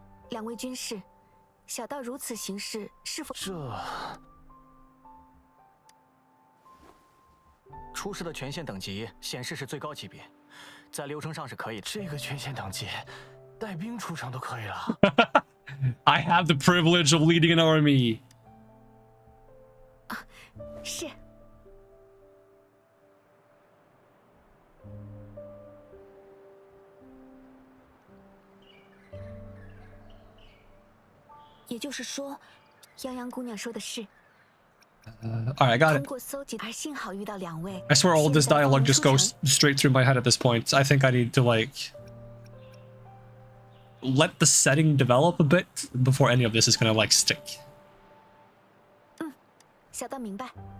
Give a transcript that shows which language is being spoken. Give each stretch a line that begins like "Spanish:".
Chinese: 2位军士，小道如此行事，是否？这出示的权限等级显示是最高级别，在流程上是可以的。这个权限等级，带兵出城都可以了。
English: I have the privilege of leading an army.
Chinese: 是。也就是说，泱泱姑娘说的是。
English: Alright, I got it.
Chinese: 通过搜集，而幸好遇到2位。
English: I swear all this dialogue just goes straight through my head at this point. I think I need to like let the setting develop a bit before any of this is gonna like stick.
Chinese: 小道明白。